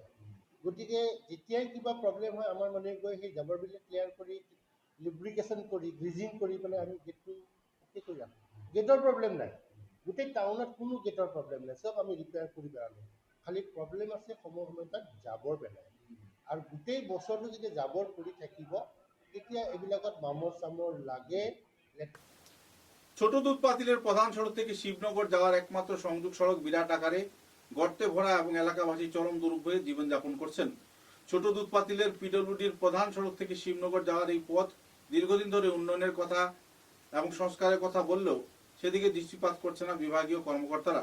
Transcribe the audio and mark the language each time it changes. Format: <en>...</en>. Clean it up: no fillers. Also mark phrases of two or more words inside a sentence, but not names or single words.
<as>গতিকে যেতিয়াই কিবা প্ৰব্লেম হয় আমাৰ মানুহে গৈ সেই জাবৰবিলাক ক্লিয়াৰ কৰি লুব্ৰিকেশ্যন কৰি গ্ৰিজিং কৰি পেলাই আমি গেটটো অ'কে কৰি ৰাখোঁ। গেটৰ প্ৰব্লেম নাই, গোটেই টাউনত কোনো গেটৰ প্ৰব্লেম নাই, চব আমি ৰিপেয়াৰ কৰি পেলালোঁ। খালি প্ৰব্লেম আছে সময়ে সময়ে তাত জাবৰ পেলায়। আৰু গোটেই বছৰটো যদি জাবৰ পৰি থাকিব তেতিয়া এইবিলাকত মামৰ চামৰ লাগে।</as> <bn>ছোট দুধ পাতিলের প্রধান সড়ক থেকে শিবনগর যাওয়ার একমাত্র সংযোগ সড়ক বিরাট আকারে গর্তে ভরা এবং এলাকাবাসী চরম দুর্ভোগে জীবনযাপন করছেন। ছোট দুধ পাতিলের পিডব্লিউডির প্রধান সড়ক থেকে শিবনগর যাওয়ার এই পথ দীর্ঘদিন ধরে উন্নয়নের কথা এবং সংস্কারের কথা বললেও সেদিকে দৃষ্টিপাত করছে না বিভাগীয় কর্মকর্তারা।</bn>